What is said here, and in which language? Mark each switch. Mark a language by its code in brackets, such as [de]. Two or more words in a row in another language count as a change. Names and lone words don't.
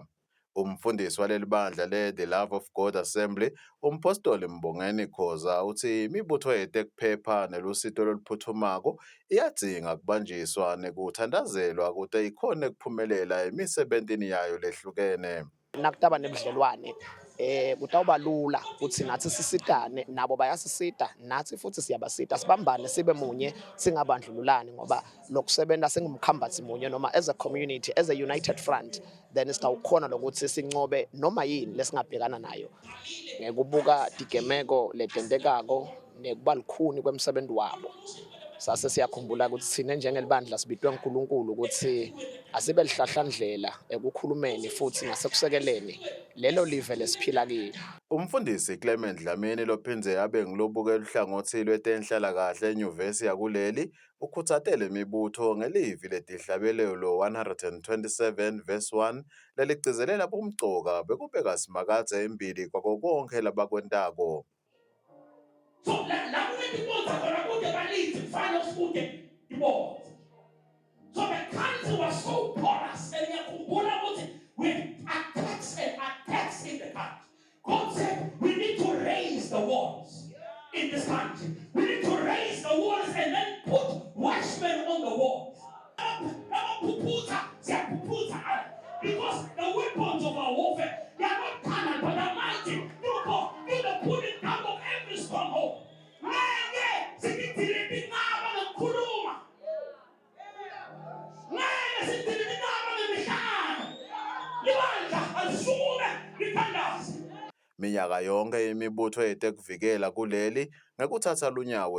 [ss] Umfundisi waleli bandla le-The Love of God Assembly, umpostoli Mbongeni Khoza uthi imibutho yetekuphepha nelusito loluphuthumayo iyadzinga kubanjiswa nekuthandazelwa kude ikhone kuphumelela emisebentini yayo lehlukene. Nakutaba nebudlelwane kutawuba lula ukuthi nathi sisitane nabo bayasisita nathi futhi siyabasita, sibambane sibe munye singabandlululani ngoba lokusebenza singumkhambathi munye noma [en] as a community, as a united front, then [ss] sitawukhona lokuthi sincobe noma yini lesingabhekana nayo ngekubuka tigemeko letentekako nekuba lukhuni kwemsebenzi wabo. Sase siyakhumbula ukuthi thina njengelibandla sibitwe uNkulunkulu ukuthi asibe lihlahlandlela ekukhulumeni futhi nasekusekeleni lelo live lesiphila kilo. Umfundisi Clement Dlamini lophindze abe ngilobukela uhlangothi lwetenhlala kahle enyuvesi yakuleli ukhuthatele imibutho ngelivi letihlabelelo 127 verse 1 leligcizelela bomcoka bekubeka simakathe embili kwako konke labakwentako. [en] So la so the country was so porous and with attacks in the country. God said we need to raise the walls in this country. We need to raise the walls and then put watchmen on the walls. Because the weapons of our warfare, they are not carnal but are mighty. Do the pulling down of every stronghold. [ss] Minyaka yonke imibutho yetekuvikela kuleli ngekuthatha lunyawo